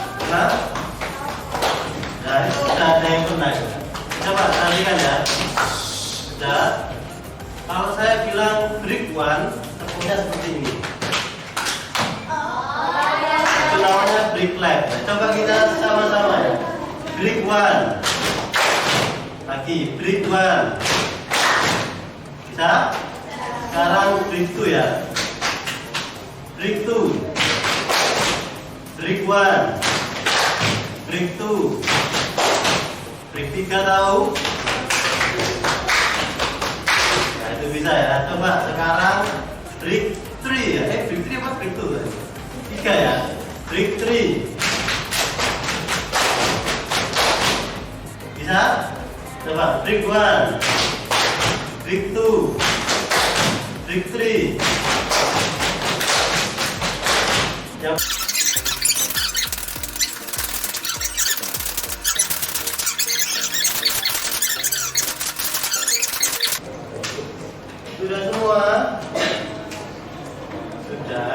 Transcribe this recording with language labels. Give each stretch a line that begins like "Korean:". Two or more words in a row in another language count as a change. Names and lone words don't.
Indonesian: Nah, perhatikan ya. Sudah. Kalau saya bilang
English: break one,
Indonesian: tepuknya seperti ini. Itu namanya
English: break left.
Indonesian: Nah, coba kita sama-sama ya.
English: Break one. Lagi break one.
Indonesian: Bisa? Sekarang
English: break two
Indonesian: ya.
English: Break two. Break one. Break two. Break
Indonesian: tiga tahu? Nah itu bisa ya. Coba sekarang
English: break three
Indonesian: ya.
English: Break three apa break two?
Indonesian: Tiga ya.
English: Break three.
Indonesian: Bisa?
English: Coba break one. Break two. Break three.
Indonesian: Yang sudah semua? Sudah.